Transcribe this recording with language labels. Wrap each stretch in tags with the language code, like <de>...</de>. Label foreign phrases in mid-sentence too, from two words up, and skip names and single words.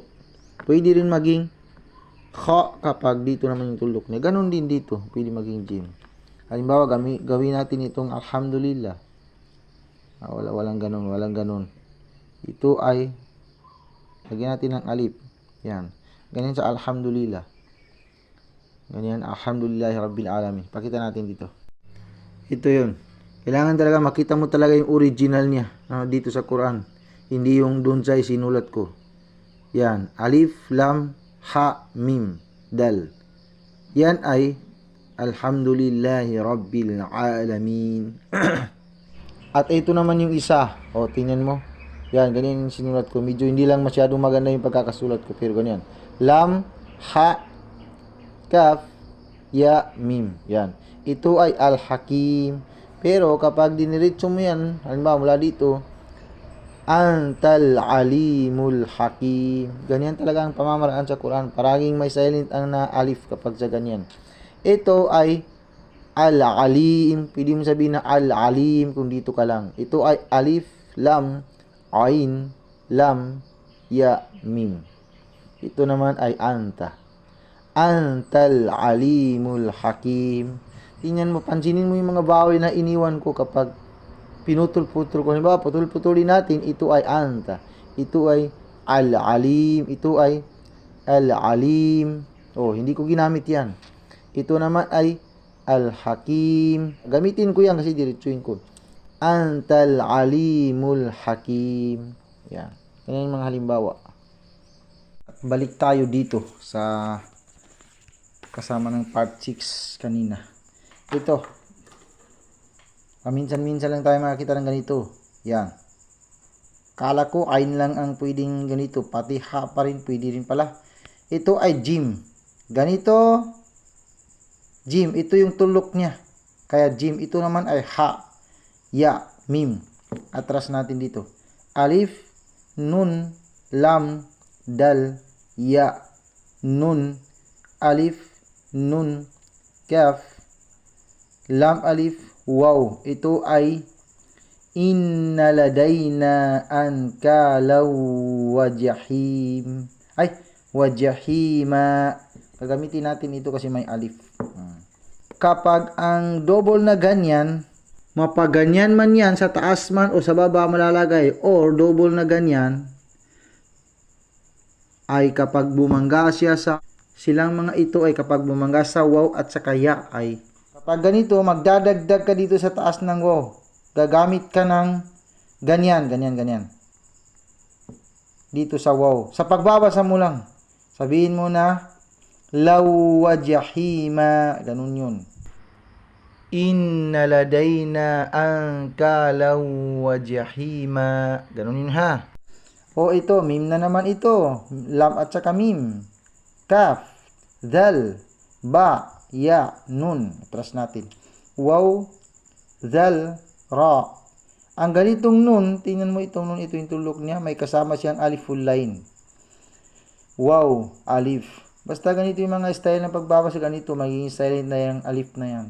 <tl>Pwede rin maging kha kapag dito naman yung tuldok niya. Ganon din dito, pwede maging jim. Halimbawa, gawin natin itong alhamdulillah. Walang ganon. Ito ay, lagyan natin ng alif. Yan. Ganyan sa alhamdulillah. Ganyan,</tl> <ar>الحمد لله رب العالمين.</ar> <tl>Pakita natin dito. Ito yun. Kailangan talaga makita mo talaga yung original niya dito sa Quran. Hindi yung dun sa sinulat ko. Yan.</tl> <ar>ألف، لام، حاء، ميم، دال.</ar> <tl>Yan ay</tl> <ar>الحمد لله رب العالمين.</ar> <tl>At ito naman yung isa. O, tingnan mo. Yan, ganyan yung sinulat ko. Medyo hindi lang masyadong maganda yung pagkakasulat ko. Pero ganyan.</tl> <ar>لام، حاء، كاف، ياء، ميم.</ar> <tl>Yan. Ito ay al-hakim. Pero kapag diniritso mo yan, halimbawa mula dito,</tl> <ar>أنت العليم الحكيم.</ar> <tl>Ganyan talaga ang pamamaraan sa Quran. Paraging may silent ang na alif kapag sa ganyan. Ito ay al-alim. Pwede mo sabihin na al-alim kung dito ka lang. Ito ay</tl> <ar>ألف، لام، عين، لام، ياء، ميم.</ar> <tl>Ito naman ay anta.</tl> <ar>أنت العليم الحكيم.</ar> <tl>Tingnan mo, pansinin mo yung mga bawi na iniwan ko kapag pinutol-putol ko. Halimbawa, putol-putulin natin, ito ay anta. Ito ay al-alim. Ito ay al-alim. Oh, hindi ko ginamit yan. Ito naman ay al-hakim. Gamitin ko yan kasi diretsuin ko.</tl> <ar>أنت العليم الحكيم.</ar> <tl>Yan. Yan yung mga halimbawa. Balik tayo dito sa kasama ng part 6 kanina. Ito. Paminsan-minsan lang tayo makakita ng ganito. Yan. Kala ko ain lang ang pwedeng ganito. Pati ha pa rin pwede rin pala. Ito ay jim. Ganito. Jim. Ito yung tulok niya. Kaya jim. Ito naman ay ha.</tl> <ar>ياء، ميم.</ar> <tl>Atras natin dito.</tl> <ar>ألف، نون، لام، دال، ياء، نون، ألف، نون، كاف، لام، ألف، واو.</ar> <tl>Ito ay</tl> <ar>إن لدينا أنكالا وجحيم. Ay, وجحيما.</ar> <tl>Gagamitin natin ito kasi may alif. Kapag ang double na ganyan, mapaganyan man yan, sa taas man o sa baba malalagay, or double na ganyan, ay kapag bumangga siya sa, silang mga ito ay kapag bumangga sa waw at sa kaya ay, kapag ganito, magdadagdag ka dito sa taas ng waw. Gagamit ka ng ganyan. Dito sa waw. Sa pagbabasa mo lang, sabihin mo na,</tl> <ar>لا وجحيما,</ar> <tl>ganun yun.</tl> <ar>إن لدينا أنكالا وجحيما.</ar> <tl>Ganun yun ha. O ito, mim na naman ito. Lam at saka mim.</tl> <ar>كاف، دال، باء، ياء,</ar> <tl>nun. Atras natin.</tl> <ar>واو، دال، راء.</ar> <tl>Ang ganitong nun, tingnan mo itong nun, ito yung tulok niya. May kasama siyang aliful line.</tl> <ar>واو، ألف.</ar> <tl>Basta ganito yung mga style ng pagbabasa, ganito, magiging silent na yung alif na yan.</tl>